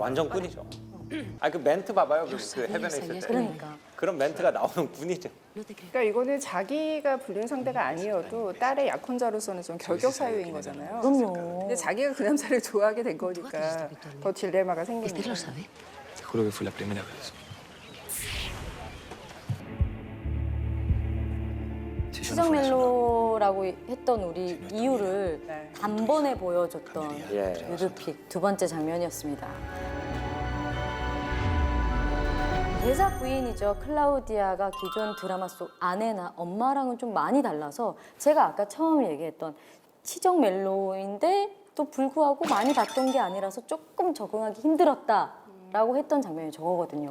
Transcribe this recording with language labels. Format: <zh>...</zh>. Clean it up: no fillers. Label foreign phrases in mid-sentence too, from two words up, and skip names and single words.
<ko>완전 꾼이죠. 그 멘트 봐봐요. 그 해변에 있을 때. 그러니까. 그런 멘트가 나오는 꾼이죠. 그러니까 이거는 자기가 불륜 상대가 아니어도 딸의 약혼자로서는 좀 결격 사유인 거잖아요. 그럼요. 근데 자기가 그 남자를 좋아하게 된 거니까 더 딜레마가 생기는</ko> <es>Esther lo</es> <ko>거예요.</ko> <es>sabe. Te juro que fue la primera vez. Si yo no</es> <ko>추정</ko> <es>fuera su novio,</es> <ko>멜로라고 했던 우리 이유를 네. 단번에 보여줬던 예. 유드픽 두 번째 장면이었습니다. 대사 부인이죠. 클라우디아가 기존 드라마 속 아내나 엄마랑은 좀 많이 달라서 제가 아까 처음 얘기했던 치정 멜로인데 또 불구하고 많이 봤던 게 아니라서 조금 적응하기 힘들었다라고 했던 장면이 저거거든요.</ko>